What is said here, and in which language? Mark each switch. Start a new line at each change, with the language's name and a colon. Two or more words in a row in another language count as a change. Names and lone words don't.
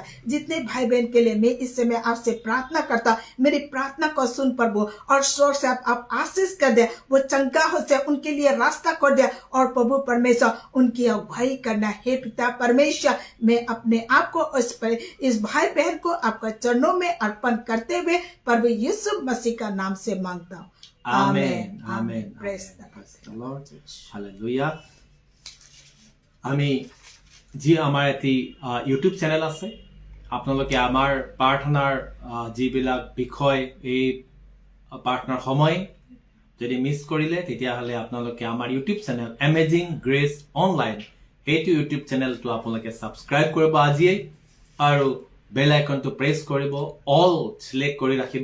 Hindi: जितने भाई बहन के लिए मैं इस समय आपसे प्रार्थना करता, मेरी प्रार्थना को सुन प्रभु और स्वर से आप आशीष कर दे, वो चंगा हो जाए, उनके लिए रास्ता कर दे और प्रभु परमेश्वर उनकी अगुवाई करना। हे पिता परमेश्वर मैं अपने आप को इस भाई बहन को आपका चरणों में अर्पण करते हुए प्रभु यीशु मसीह का नाम से मांगता हूँ। आमेन आमेन
English: praise the Lord
Hindi: हालेलुया।
Assamese: আমি যি আমাৰ এটি
English: YouTube channel
Assamese: আছে, আপোনালোকে আমাৰ প্ৰাৰ্থনাৰ যিবিলাক বিষয় এই প্ৰাৰ্থনাৰ সময় যদি মিছ কৰিলে তেতিয়াহ'লে আপোনালোকে আমাৰ
English: YouTube channel Amazing Grace Online
Assamese: এইটো
English: YouTube channelটো
Assamese: আপোনালোকে ছাবস্ক্ৰাইব কৰিব আজিয়ে আৰু
English: bell iconটো
Assamese: প্ৰেছ কৰিব,
English: all select
Assamese: কৰি ৰাখিব।